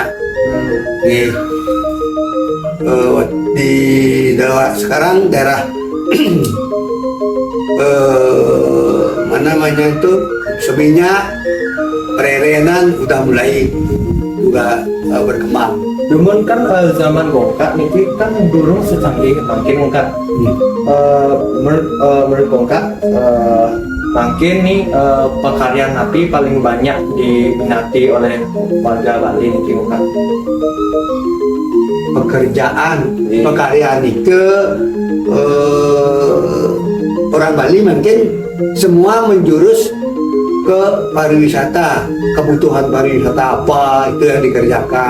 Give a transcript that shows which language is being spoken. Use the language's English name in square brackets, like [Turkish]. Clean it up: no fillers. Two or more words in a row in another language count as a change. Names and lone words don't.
[Indonesian] Nih, di sekarang daerah mana namanya itu Seminyak, Prerenan udah mulai juga berkembang. Cuman kan zaman Gongka [Balinese] niki kan durung secanggih makin kan. [Indonesian] Menurut Gongka makin nih [Balinese] pekaryan napi [Indonesian] paling banyak diminati oleh warga Bali niki kan. Pekerjaan itu orang Bali mungkin semua menjurus ke pariwisata, kebutuhan pariwisata apa itu yang dikerjakan.